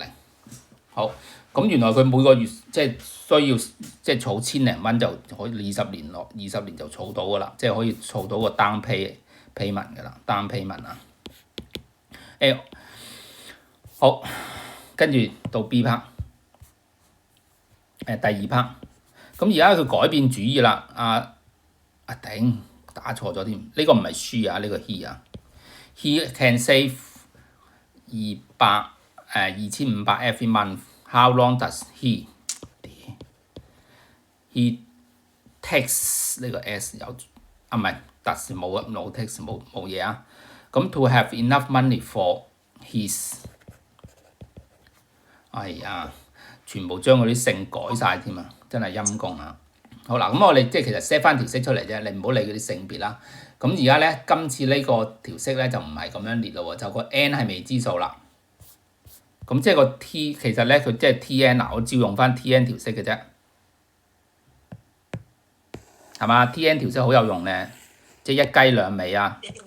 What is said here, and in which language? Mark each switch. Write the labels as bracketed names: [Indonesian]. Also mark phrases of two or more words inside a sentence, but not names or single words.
[Cantonese] 好，咁原來佢每個月即係需要即係儲千零蚊就可以20年就儲到㗎啦，即係可以儲到個 [English] down payment [Cantonese] 㗎啦， [English] down payment [Cantonese] 啊。好，跟住到 B part，第2 part。咁而家佢改變主意啦，頂打錯咗添，呢個唔係 she 啊，呢個 he 啊。 [English] He can save 2500 every month. How long does he takes [Cantonese] 呢個 s 有唔係 does 冇啊 ， [English] no takes [Cantonese] 冇嘢啊。 [English] 咁 to have enough money for his， [Cantonese] 全部將嗰啲姓改晒添啊，真係陰公啊！好啦，咁我哋即係其實 set 翻條式出嚟啫，你唔好理嗰啲性別啦。咁而家咧，今次呢個條式咧就唔係咁樣列咯喎，就個 n 係未知數啦。咁即係個 t 其實咧佢即係 T n 我照用翻 T n 條式嘅啫，係嘛？T n 條式好有用咧，即係一雞兩味啊！